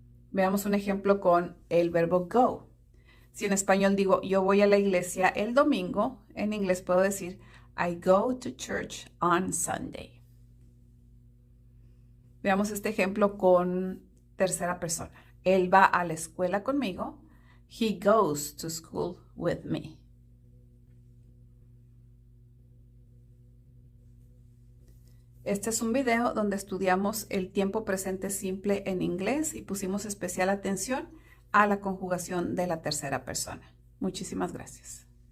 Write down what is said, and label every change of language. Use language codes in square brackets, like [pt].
[es] Veamos un ejemplo con el verbo go. Si en español digo yo voy a la iglesia el domingo, en inglés puedo decir I go to church on Sunday. Veamos este ejemplo con tercera persona. Él va a la escuela conmigo. [en] He goes to school with me. [es] Este es un video donde estudiamos el tiempo presente simple en inglés y pusimos especial atención a la conjugación de la tercera persona. Muchísimas gracias.